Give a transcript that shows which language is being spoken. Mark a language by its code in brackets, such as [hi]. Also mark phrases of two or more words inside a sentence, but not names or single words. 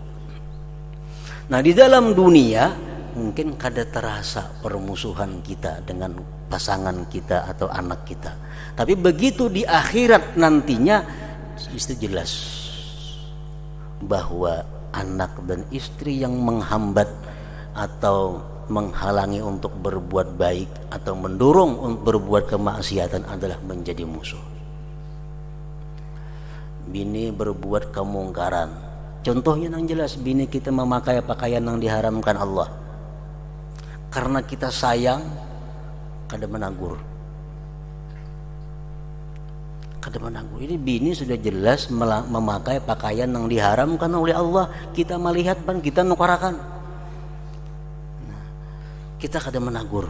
[id] Nah, di dalam dunia mungkin kada terasa permusuhan kita dengan pasangan kita atau anak kita, tapi begitu di akhirat nantinya itu jelas bahwa anak dan istri yang menghambat atau menghalangi untuk berbuat baik atau mendorong untuk berbuat kemaksiatan adalah menjadi musuh. Bini berbuat kemungkaran, contohnya yang jelas, bini kita memakai pakaian yang diharamkan Allah, karena kita sayang kada menagur. Ini bini sudah jelas memakai pakaian yang diharamkan oleh Allah, kita melihat dan kita nukarakan. Nah, kita kada menagur.